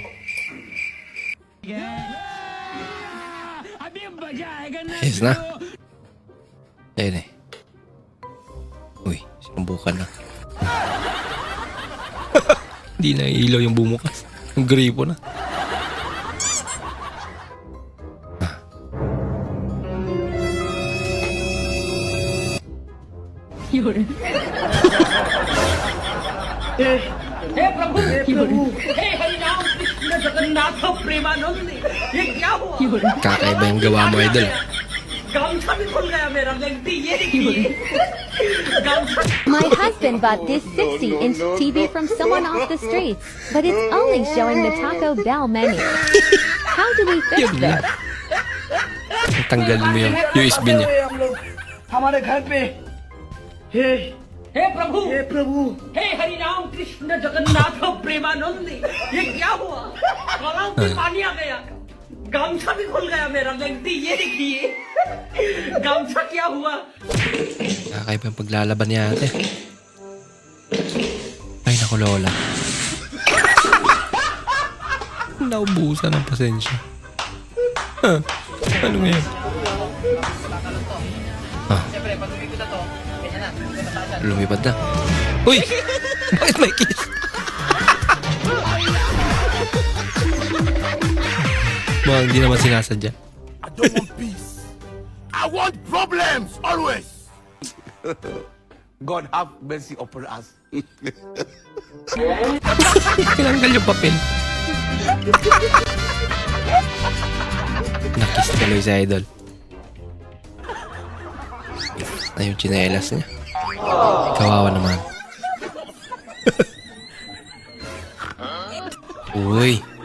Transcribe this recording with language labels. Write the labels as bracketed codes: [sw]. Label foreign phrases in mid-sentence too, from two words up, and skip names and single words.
[tl] Yes na. Ayun eh. Uy, sinumbukan na. Hindi na ilaw yung bumukas. Yung gripo na. [hi] हे प्रभु हे हरिनाम कृष्ण जगन्नाथ प्रेमानंद ये क्या हुआ [tl] Kakaiba yung gawa mo, idol. [hi] गामछा भी खुल गया मेरा गलती ये देखिए गामछा [en] My husband bought this 60-inch TV from someone off the streets, but it's only showing the Taco Bell menu. How do we fix [tl] Yun lang. [en] this? [tl] Tanggalin mo yung USB niya. [hi] हम लोग हमारे घर पे हे प्रभु हे हरिनाम कृष्ण जगन्नाथ प्रेमानंद ये क्या हुआ गलाव में पानी आ गया गामछा भी खुल गया मेरा गलती ये देखिए गामछा क्या हुआ [tl] Kakaiba yung paglalaban niya ate. Ay naku lola. Naubusan ng pasensya. Ano ngayon? Lumipad na. Uy! Bakit may kiss? Mukhang hindi naman sinasadya. [en] I don't want peace. I want problems always. God have mercy upon us. [tl] Tinanggal yung papel. Nakis tuloy sa idol. Ay, yung chinelas niya. Kawawa naman. Uy.